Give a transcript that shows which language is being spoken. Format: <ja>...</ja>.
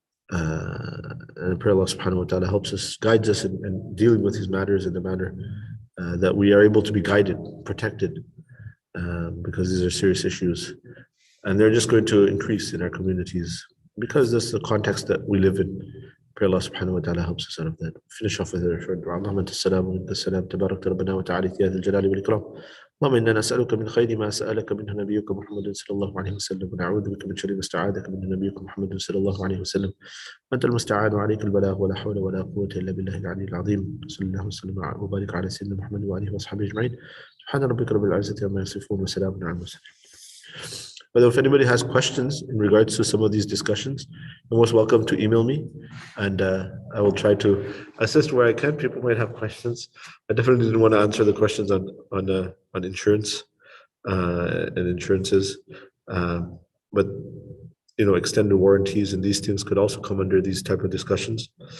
<en>And I pray Allah subhanahu wa ta'ala helps us, guides us in dealing with these matters in the manner that we are able to be guided, protected, because these are serious issues. And they're just going to increase in our communities because this is the context that we live in. Pray Allah subhanahu wa ta'ala helps us out of that. Finish off with a short dua.</en> <ar>Allahumma anta as-salam wa minka as-salam. Tabarakta rabbana wa ta'ala ya dhal jalali wal ikram. اللهم إنا نسألك من خير ما سألك منه نبيك محمد صلى الله عليه وسلم ونعوذ بك من شر ما استعاذك منه نبيك محمد صلى الله عليه وسلم وأنت المستعان وعليك البلاغ ولا حول ولا قوة إلا بالله العلي العظيم صلى الله وسلم وبارك على سيدنا محمد وآله وصحبه أجمعين سبحان ربك رب العزة عما يصفون وسلام على المرسلين.</ar> <en>But if anybody has questions in regards to some of these discussions, you're most welcome to email me, and I will try to assist where I can. People might have questions. I definitely didn't want to answer the questions on insurance and insurances, but, you know, extended warranties and these things could also come under these type of discussions.</en>